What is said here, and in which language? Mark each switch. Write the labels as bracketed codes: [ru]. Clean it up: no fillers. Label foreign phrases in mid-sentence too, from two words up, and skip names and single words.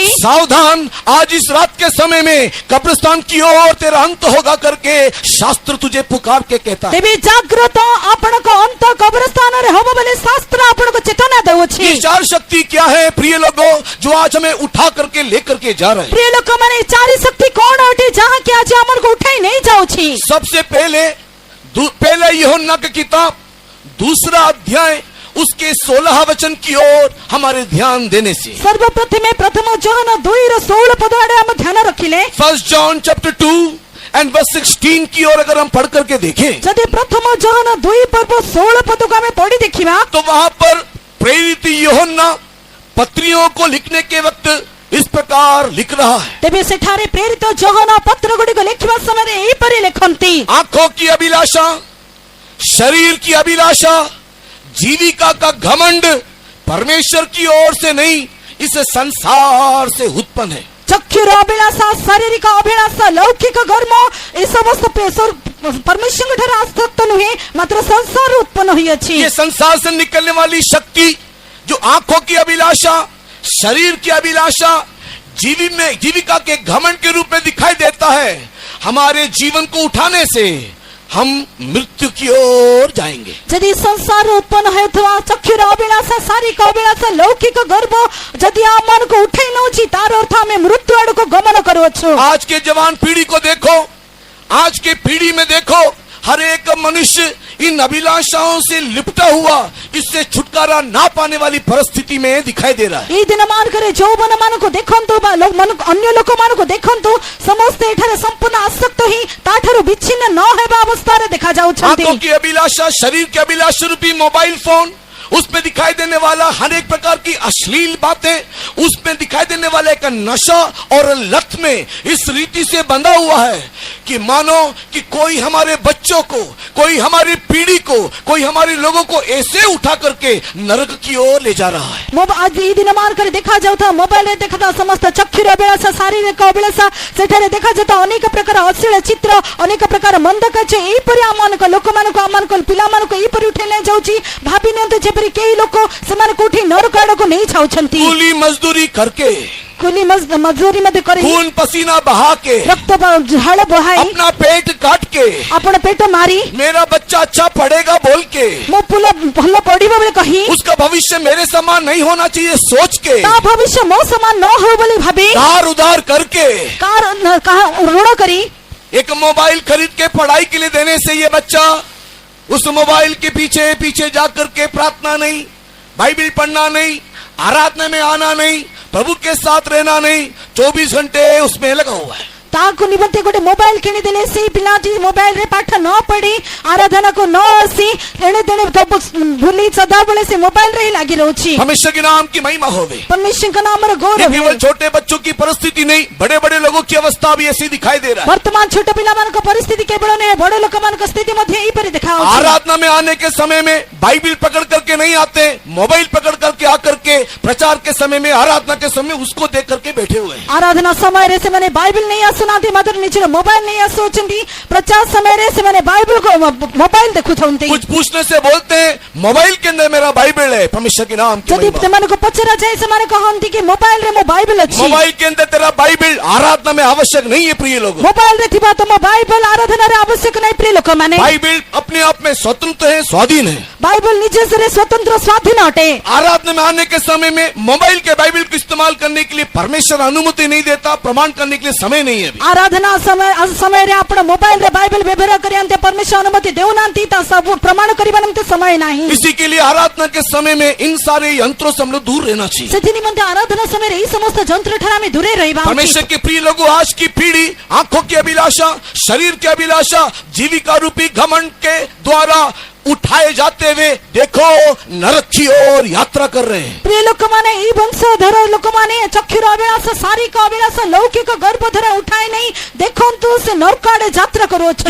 [hi] सावधान, आज इस रात के समय में कब्रिस्तान की ओर तेरा अंत होगा करके शास्त्र तुझे पुकार के कहता है। [or] ତେବେ ଜାଗୃତ ଆପଣ କୁ ଅନ୍ତ କବରସ୍ଥାନ ରେ ହେବ ବୋଲି ଶାସ୍ତ୍ର ଆପଣ କୁ ଚେତନା ଯାଉଅଛି। [hi] ये चार शक्ति क्या है प्रिय लोगों, जो आज हमें उठा करके लेकर के जा रहे हैं। [or] ପ୍ରିୟ ଲୋକମାନେ ଚାରି ଶକ୍ତି କଣ ଅଟେ ଯାହାକି ଆଜି ଆମକୁ ଉଠାଇ ନେଇ ଯାଉଛି? [hi] सबसे पहले यूहन्ना की किताब 2 अध्याय उसके 16 वचन की ओर हमारे ध्यान देने से, [or] ସର୍ବପ୍ରଥମେ ପ୍ରଥମ ଯୋହନ 2:16 ପଦ ଆଡ଼େ ଆମେ ଧ୍ୟାନ ରଖିଲେ, [en] 1 John chapter 2 and verse 16 [hi] की ओर अगर हम पढ़ करके देखें [or] ଯଦି ପ୍ରଥମ ଯୋହନ 2:16 ପଦକୁ ଆମେ ପଢି ଦେଖିବା, [hi] तो वहां पर प्रेरित यूहन्ना पत्रियों को लिखने के वक्त इस प्रकार लिख रहा है। [or] ତେବେ ସେଠାରେ ପ୍ରେରିତ ଯୋହନ ପତ୍ର ଗୁଡ଼ିକ ଲେଖିବା ସମୟରେ ଏହିପରି ଲେଖନ୍ତି, [hi] आंखों की अभिलाषा, शरीर की अभिलाषा, जीविका का घमंड परमेश्वर की ओर से नहीं, इस संसार से उत्पन्न है। [or] ଚକ୍ଷୁର ଅଭିଳାଷା, ଶାରୀରିକ ଅଭିଳାଷା, ଲୌକିକ ଗର୍ମ ଏ ସମସ୍ତ ପରମେଶ୍ୱରଙ୍କ ଠାରୁ ଆସକ୍ତ ନୁହେଁ, ମାତ୍ର ସଂସାରରୁ ଉତ୍ପନ୍ନ ହୋଇଅଛି। [hi] ये संसार से निकलने वाली शक्ति जो आंखों की अभिलाषा, शरीर की अभिलाषा, जीविका के घमंड के रूप में दिखाई देता है, हमारे जीवन को उठाने से हम मृत्यु की ओर जाएंगे। [or] ଯଦି ସଂସାରରୁ ଉତ୍ପନ୍ନ ହେଉଥିବା ଚକ୍ଷୁର ଅଭିଳାଷା, ଶାରୀରିକ ଅଭିଳାଷା, ଲୌକିକ ଗର୍ବ ଯଦି ଆମମାନଙ୍କୁ ଉଠାଇ ନେଉଛି, ତାର ଅର୍ଥ ଆମେ ମୃତ୍ୟୁ ଆଡ଼କୁ ଗମନ କରୁଅଛୁ। [hi] आज के जवान पीढ़ी को देखो, आज के पीढ़ी में देखो, हर एक मनुष्य इन अभिलाषाओं से लिपटा हुआ, इससे छुटकारा ना पाने वाली परिस्थिति में दिखाई दे रहा है। [or] ଏଇ ଦିନ ମାନଙ୍କରେ ଯୌବନ ମାନଙ୍କୁ ଦେଖନ୍ତୁ ବା ଅନ୍ୟ ଲୋକମାନଙ୍କୁ ଦେଖନ୍ତୁ, ସମସ୍ତେ ଏଠାରେ ସମ୍ପୂର୍ଣ୍ଣ ଆସକ୍ତ ହିଁ ତାଠାରୁ ବିଚ୍ଛିନ୍ନ ନ ହେବା ଅବସ୍ଥାରେ ଦେଖାଯାଉଛନ୍ତି। [hi] आंखों की अभिलाषा, शरीर की अभिलाषा रूपी मोबाइल फोन, उसमें दिखाई देने वाला हर एक प्रकार की अश्लील बातें, उसमें दिखाई देने वाला एक नशा और लत में इस रीति से बंधा हुआ है कि मानो कि कोई हमारे बच्चों को, कोई हमारी पीढ़ी को, कोई हमारे लोगों को ऐसे उठा करके नरक की ओर ले जा रहा है। [or] ଆଜି ଏଇ ଦିନ ମାନଙ୍କରେ ଦେଖାଯାଉଥିବା ମୋବାଇଲରେ ଦେଖାଯାଉଥିବା ସମସ୍ତ ଚକ୍ଷୁର ଅଭିଳାଷା, ଶାରୀରିକ ଅଭିଳାଷା, ସେଠାରେ ଦେଖାଯାଉଥିବା ଅନେକ ପ୍ରକାର ଅଶ୍ଳୀଳ ଚିତ୍ର, ଅନେକ ପ୍ରକାର ମନ୍ଦ କାର୍ଯ୍ୟ ଏହିପରି ଆମମାନଙ୍କ ଲୋକମାନଙ୍କୁ, ଆମମାନଙ୍କ ପିଲାମାନଙ୍କୁ ଏହିପରି ଉଠାଇ ନେଇଯାଉଛି। ଭାବି ନିଅନ୍ତୁ ଯେପରି କେହି ଲୋକ ସେମାନଙ୍କୁ ଉଠି ନରକ ଆଡ଼କୁ ନେଇ ଯାଉଛନ୍ତି। [hi] कूली मजदूरी करके, [or] କୁଲି ମଜଦୁରୀ ମଧ୍ୟ କରି, [hi] खून पसीना बहा के, [or] ରକ୍ତ ଝାଳ ବହାଇ, [hi] अपना पेट काट के, [or] ଆପଣ ପେଟ ମାରି, [hi] मेरा बच्चा अच्छा पढ़ेगा बोल के, [or] ମୋ ପୁଅ ଭଲ ପଢିବ ବୋଲି କହି, [hi] उसका भविष्य मेरे समान नहीं होना चाहिए सोच के, [or] ତା ଭବିଷ୍ୟ ମୋ ସମାନ ନ ହଉ ବୋଲି ଭାବି, [hi] धार उधार करके, [or] ଋଣ କରି [hi] एक मोबाइल खरीद के पढ़ाई के लिए देने से ये बच्चा उस मोबाइल के पीछे पीछे जाकर के प्रार्थना नहीं, बाइबल पढ़ना नहीं, आराधना में आना नहीं, प्रभु के साथ रहना नहीं, 24 घंटे उसमें लगा हुआ है। [or] ତାକୁ ନିମନ୍ତେ ଗୋଟେ ମୋବାଇଲ କିଣିଦେଲେ ସେଇ ପିଲାଟି ମୋବାଇଲରେ ପାଠ ନ ପଢି ଆରାଧନାକୁ ନ ଆସି ଏଣେ ତେଣେ ଭୁଲି ସଦାବେଳେ ସେ ମୋବାଇଲରେ ହିଁ ଲାଗି ରହୁଛି। [hi] परमेश्वर के नाम की महिमा होवे। [or] परमेश्वरଙ୍କ ନାମର [hi] ये [or] ଗୌରବ। [hi] केवल छोटे बच्चों की परिस्थिति नहीं, बड़े बड़े लोगों की अवस्था भी ऐसी दिखाई दे रहा है। [or] ବର୍ତ୍ତମାନ ଛୋଟ ପିଲାମାନଙ୍କ ପରିସ୍ଥିତି କେବଳ ନୁହେଁ, ବଡ଼ ଲୋକମାନଙ୍କ ସ୍ଥିତି ମଧ୍ୟ ଏହିପରି ଦେଖାଯାଉଛି। [hi] आराधना में आने के समय में बाइबल पकड़ करके नहीं आते, मोबाइल पकड़ करके आकर के प्रचार के समय में, आराधना के समय उसको देख करके बैठे हुए हैं। [or] ଆରାଧନା ସମୟରେ ସେମାନେ ବାଇବଲ ନେଇ ଆସୁନାହାନ୍ତି, ମାତ୍ର ନିଜର ମୋବାଇଲ ନେଇ ଆସୁଛନ୍ତି। ପ୍ରଚାର ସମୟରେ ସେମାନେ ବାଇବଲକୁ ମୋବାଇଲ ଦେଖୁଛନ୍ତି। [hi] कुछ पूछने से बोलते हैं मोबाइल के अंदर मेरा बाइबल है, परमेश्वर के नाम की [or] ଯଦି [hi] महिमा। [or] ସେମାନଙ୍କୁ ପଚରାଯାଏ ସେମାନେ କହନ୍ତି କି ମୋବାଇଲରେ ମୋ ବାଇବଲ ଅଛି। [hi] मोबाइल के अंदर तेरा बाइबल आराधना में आवश्यक नहीं है प्रिय लोगों। [or] ମୋବାଇଲରେ ଥିବା ତମ ବାଇବଲ ଆରାଧନାରେ ଆବଶ୍ୟକ ନାହିଁ ପ୍ରିୟ ଲୋକମାନେ। [hi] बाइबल अपने आप में स्वतंत्र है, स्वाधीन है। [or] ବାଇବଲ ନିଜରେ ସ୍ୱତନ୍ତ୍ର ସ୍ୱାଧୀନ ଅଟେ। [hi] आराधना में आने के समय में मोबाइल के बाइबल को इस्तेमाल करने के लिए परमेश्वर अनुमति नहीं देता, प्रमाण करने के लिए समय नहीं है अभी। [or] ଆରାଧନା ସମୟରେ ଆପଣ ମୋବାଇଲରେ ବାଇବଲ ବ୍ୟବହାର କରିବାନ୍ତେ ପରମେଶ୍ୱର ଅନୁମତି ଦେଉନାହାନ୍ତି, ତା ସବୁ ପ୍ରମାଣ କରିବା ନିମନ୍ତେ ସମୟ ନାହିଁ। [hi] इसी के लिए आराधना के समय में इन सारे यंत्रों से हम लोग दूर रहना चाहिए। [or] ସେଥି ନିମନ୍ତେ ଆରାଧନା ସମୟରେ ଏହି ସମସ୍ତ ଯନ୍ତ୍ର ଠାରୁ ଆମେ ଦୂରେଇ ରହିବା ଉଚିତ। [hi] परमेश्वर के प्रिय लोगों, आज की पीढ़ी आंखों की अभिलाषा, शरीर की अभिलाषा, जीविका रूपी घमंड के द्वारा उठाए जाते हुए देखो नरक की ओर यात्रा कर रहे हैं। [or] ପ୍ରିୟ ଲୋକମାନେ, ଏହି ବଂଶଧର ଲୋକମାନେ ଚକ୍ଷୁର ଅଭିଳାଷ, ଶାରୀରିକ ଅଭିଳାଷ, ଲୌକିକ ଗର୍ବ ଦ୍ୱାରା ଉଠାଇ ନେଇ ଦେଖନ୍ତୁ ସେ ନରକ ଆଡ଼େ ଯାତ୍ରା କରୁଅଛନ୍ତି।